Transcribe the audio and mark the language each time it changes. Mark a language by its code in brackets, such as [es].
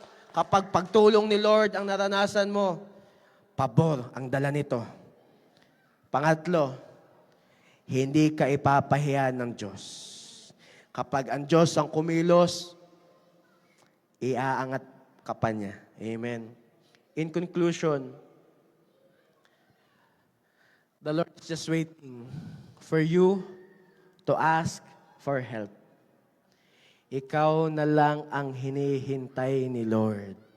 [tl] Kapag pagtulong ni Lord ang naranasan mo, pabor ang dala nito. Pangatlo, hindi ka ipapahiya ng Diyos. Kapag ang Diyos ang kumilos, iaangat ka pa niya. Amen. [en] In conclusion, the Lord is just waiting for you to ask for help. [tl] Ikaw na lang ang hinihintay ni Lord.